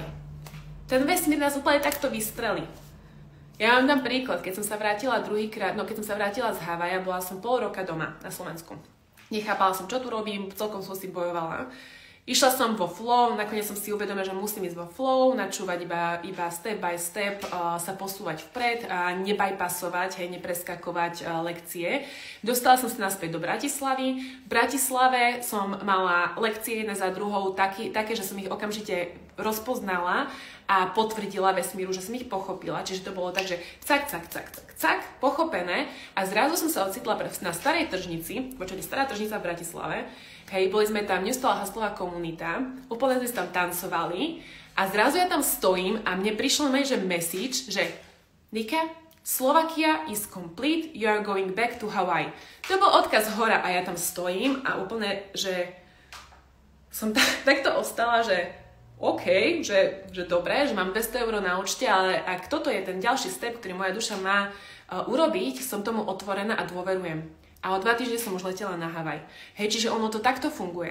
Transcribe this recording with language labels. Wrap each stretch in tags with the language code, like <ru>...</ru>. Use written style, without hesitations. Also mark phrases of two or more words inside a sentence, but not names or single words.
<sk>Ten vesmír nás úplne takto vystrelí. Ja vám dám príklad, keď som sa vrátila keď som sa vrátila z Havaja, bola som pol roka doma na Slovensku. Nechápala som, čo tu robím, celkom som si bojovala. Išla som vo flow, nakoniec som si uvedomila, že musím ísť vo flow, načúvať iba</sk> <en>step by step,</en> <sk>sa posúvať vpred a nebypassovať, nepreskakovať lekcie. Dostala som sa naspäť do Bratislavy. V Bratislave som mala lekcie jedna za druhou také, že som ich okamžite rozpoznala a potvrdila vesmíru, že som ich pochopila. Čiže to bolo tak, že cak, pochopené a zrazu som sa ocitla na starej tržnici, počujete, stará tržnica v Bratislave. Hej, boli sme tam neustála haslová komunita, úplne sme tam tancovali a zrazu ja tam stojím a mne prišlo že message, že Nika,</sk> <en>Slovakia is complete, you are going back to Hawaii.</en> <sk>To bol odkaz hora a ja tam stojím a úplne, že som takto ostala, že OK, že dobré, že mám 200 € na účte, ale ak toto je ten ďalší step, ktorý moja duša má urobiť, som tomu otvorená a dôverujem. A o 2 týždne som už letela na Havaj. Hej, čiže ono to takto funguje.</sk>